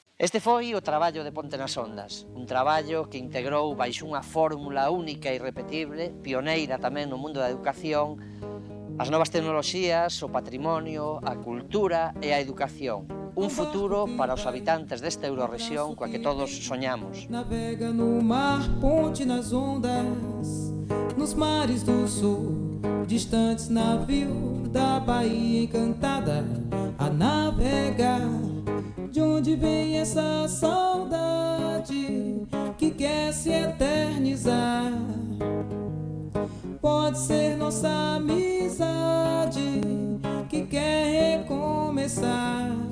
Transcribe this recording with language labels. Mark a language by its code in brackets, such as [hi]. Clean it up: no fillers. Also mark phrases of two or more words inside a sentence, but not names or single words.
[gl] Este foi o traballo de Ponte nas Ondas, un traballo que integrou baixo unha fórmula única e irrepetible, pioneira tamén no mundo da educación, as novas tecnoloxías, o patrimonio, a cultura e a educación. Un futuro para os habitantes desta Eurorrexión coa que todos soñamos. [pt] Navega no mar, ponte nas ondas, nos mares do sul, distantes navios da Bahia encantada, a navegar. De onde vem essa saudade que quer se eternizar? Pode ser nossa amizade que quer recomeçar.